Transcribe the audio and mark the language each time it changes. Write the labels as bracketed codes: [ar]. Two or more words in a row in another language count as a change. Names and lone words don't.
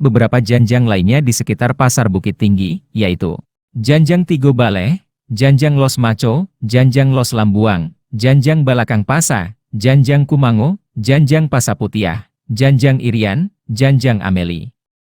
[id] beberapa janjang lainnya di sekitar Pasar Bukit Tinggi, yaitu Janjang Tigo Bale, Janjang Los Maco, Janjang Los Lambuang, Janjang Balakang Pasa, Janjang Kumango, Janjang Pasaputiah, Janjang Irian, Janjang Ameli.